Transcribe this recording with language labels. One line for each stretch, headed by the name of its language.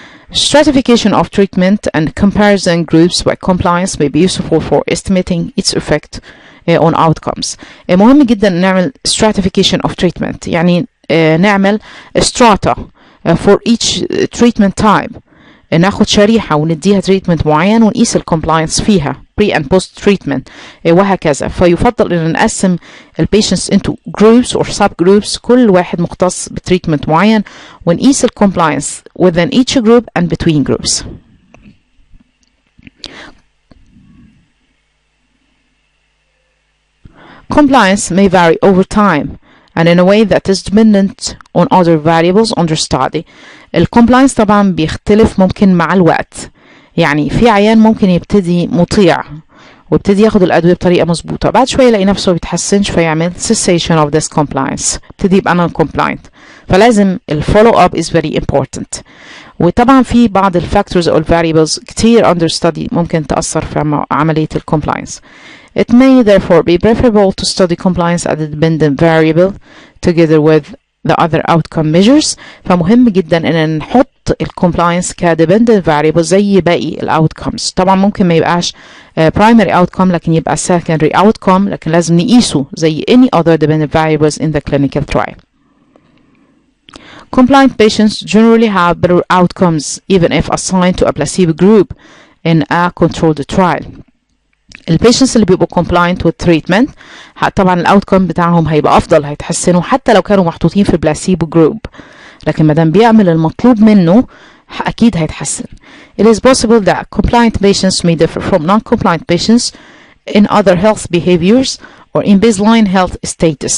English: Stratification of treatment and comparison groups by compliance may be useful for estimating its effect on outcomes.
Arabic: مهم جدا نعمل
English: stratification of treatment
Arabic: يعني نعمل
English: strata for each treatment type.
Arabic: ناخد شريحة ونديها treatment معين ونقيس الcompliance فيها
English: pre and post treatment
Arabic: وهكذا. فيفضل ان نقسم
English: patients into groups or subgroups
Arabic: كل واحد مختص بتريتمنت معين ونقيس
English: compliance within each group and between groups. Compliance may vary over time and in a way that is dependent on other variables under study.
Arabic: الكومبلاينس طبعا بيختلف ممكن مع الوقت. يعني في عيان ممكن يبتدي مطيع ويبتدي ياخد الأدوية بطريقة مظبوطة بعد شوية يلاقي نفسه بيتحسنش فيعمل
English: cessation of this compliance
Arabic: يبتدي يبقى non-compliant.
English: فلازم follow up is very important.
Arabic: وطبعا في بعض الفاكتورز أو variables كتير
English: under study
Arabic: ممكن تأثر في عملية الكومبلاينس.
English: It may therefore be preferable to study compliance as a dependent variable together with the other outcome measures.
Arabic: فمهم جدا ان نحط الكومبلاينس كدependent variable زي باقي الاوتكمز. طبعا ممكن ما يبقاش
English: primary outcome
Arabic: لكن يبقى
English: secondary outcome
Arabic: لكن لازم نقيسه زي
English: any other dependent variables in the clinical trial. Compliant patients generally have better outcomes even if assigned to a placebo group in a controlled trial.
Arabic: البيشنتس اللي بيبقوا
English: compliant with treatment
Arabic: طبعا الاوتكم بتاعهم هيبقى افضل هيتحسنوا حتى لو كانوا محطوطين في بلاسيبو جروب لكن ما دام بيعمل المطلوب منه اكيد هيتحسن.
English: It is possible that compliant patients may differ from non-compliant patients in other health behaviors or in baseline health status.